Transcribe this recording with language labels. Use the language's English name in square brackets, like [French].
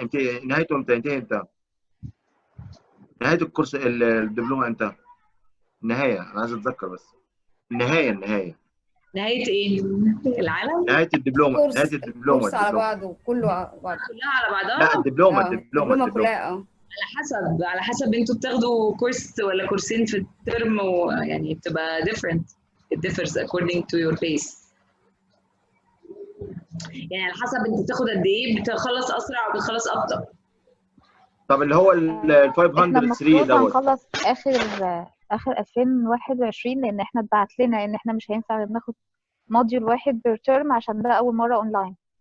[Arabic] انت نهايته امتى؟ انت نهايه الكورس الدبلومه امتى؟ النهايه انا عايز اتذكر بس. النهايه نهايه ايه؟ العالم؟ نهايه الدبلومه. نهايه الكورس على بعضه كله على بعضه. كلها على بعضها؟ لا الدبلومه الدبلومه كلها. على حسب انتوا بتاخدوا كورس ولا كورسين في الترم، ويعني بتبقى different. [English] It differs according to your pace. [Arabic] يعني على حسب انت بتاخد قد ايه، بتخلص اسرع وبتخلص ابطأ. طب اللي هو ال 503 دوت هنخلص اخر 2021، لان احنا اتبعت لنا ان احنا مش هينفع ناخد موديول واحد بير ترم عشان ده اول مره اونلاين.